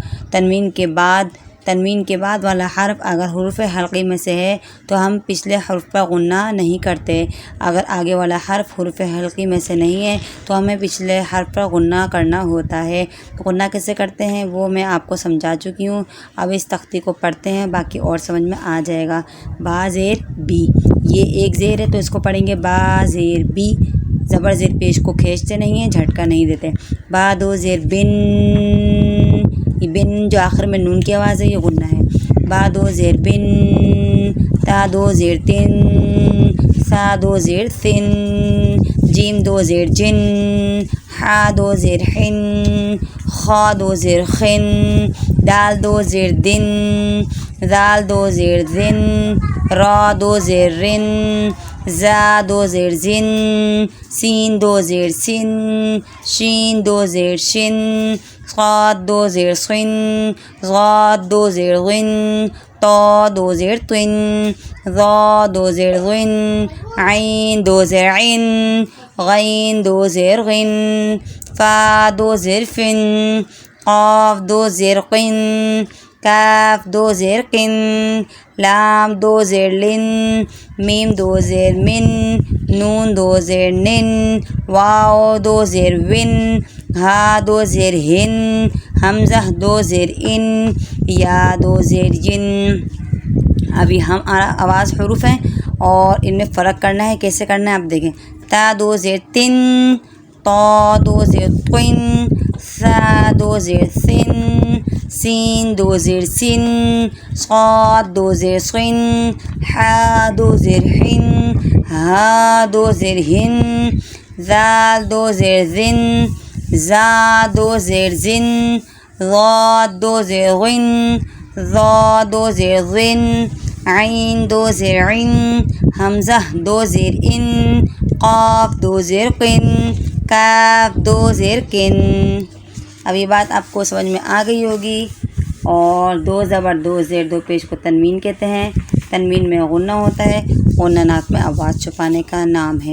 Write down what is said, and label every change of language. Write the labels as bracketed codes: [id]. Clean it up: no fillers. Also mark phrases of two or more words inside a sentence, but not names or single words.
[ur] تنوین کے بعد والا حرف اگر حروف حلقی میں سے ہے تو ہم پچھلے حرف پر غنہ نہیں کرتے، اگر آگے والا حرف حروف حلقی میں سے نہیں ہے تو ہمیں پچھلے حرف پر غنہ کرنا ہوتا ہے۔ غنہ کیسے کرتے ہیں وہ میں آپ کو سمجھا چکی ہوں، اب اس تختی کو پڑھتے ہیں، باقی اور سمجھ میں آ جائے گا۔ با زیر بی، یہ 1 زیر ہے تو اس کو پڑھیں گے با زیر بی، زبر زیر پیش کو کھینچتے نہیں ہیں، جھٹکا نہیں دیتے۔ با 2 زیر بن، یہ بن جو آخر میں نون کی آواز ہے یہ غنہ ہے۔ با 2 زیر بن، تا 2 زیر تن، سا 2 زیر ثن، جیم 2 زیر جن، حا 2 زیر حن، خا 2 زیر خن، دال 2 زیر دن، ذال 2 زیر ذن، را 2 زیر رن، زا 2 زیر زن، سین 2 زیر سن، شین 2 زیر شن، صاد 2 زیر صن، ضاد 2 زیر غن، طا 2 زیر طن، ظا 2 زیر غن، عین 2 زیر عن، غین 2 زیر غن، فا 2 زیر فن، قاف 2 زیر قن، کاف 2 زیر قن، لام 2 زیر لن، میم 2 زیر من، نون 2 زیر نن، واو 2 زیر ون، ہا 2 زیر ہن، حمزہ 2 زیر ان، یا 2 زیر ین۔ ابھی ہم آواز حروف ہیں اور ان میں فرق کرنا ہے، کیسے کرنا ہے آپ دیکھیں۔ تا 2 زیر تن، طا 2 زیر طن، سا 2 زیر سن، سین 2 زیر سن، صاد 2 زیر صن، حا 2 زیر حن، ہا 2 زیر ہن، ذال 2 زیر ذن، زا 2 زیر زن، ضاد 2 زیر غن، ظا 2 زیر ظن، عین 2 زیر عن، حمزہ 2 زیر ان، قاف 2 زیر قن، کاف 2 زیر کن۔ اب یہ بات آپ کو سمجھ میں آ گئی ہوگی۔ اور 2 زبر 2 زیر 2 پیش کو تنوین کہتے ہیں، تنوین میں غنہ ہوتا ہے، غنہ ناک میں آواز چھپانے کا نام ہے۔